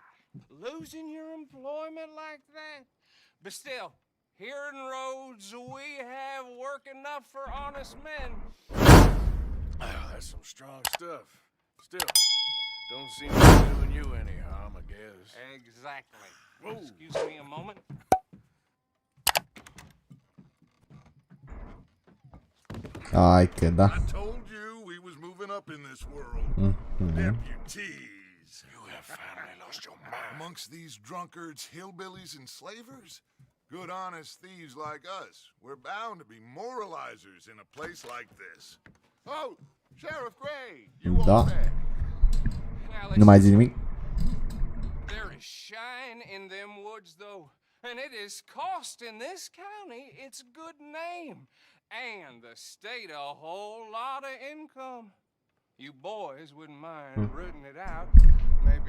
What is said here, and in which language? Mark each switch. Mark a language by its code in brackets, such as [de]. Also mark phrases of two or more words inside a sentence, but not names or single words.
[en] Losing your employment like that. But still, here in Rhodes, we have work enough for honest men. That's some strong stuff. Still, don't seem to be doing you any harm, I guess. Exactly. Whoa. Excuse me a moment. [ro] Hai că da. [en] I told you we was moving up in this world. Deputies. You have finally lost your mind. Amongst these drunkards, hillbillies, and slavers? Good honest thieves like us. We're bound to be moralizers in a place like this. Oh, Sheriff Gray, you Da. all there? [ro] Nu mai zi nimic. [en] There is shine in them woods, though, and it is costing this county its good name and the state a whole lot of income. You boys wouldn't mind rooting it out.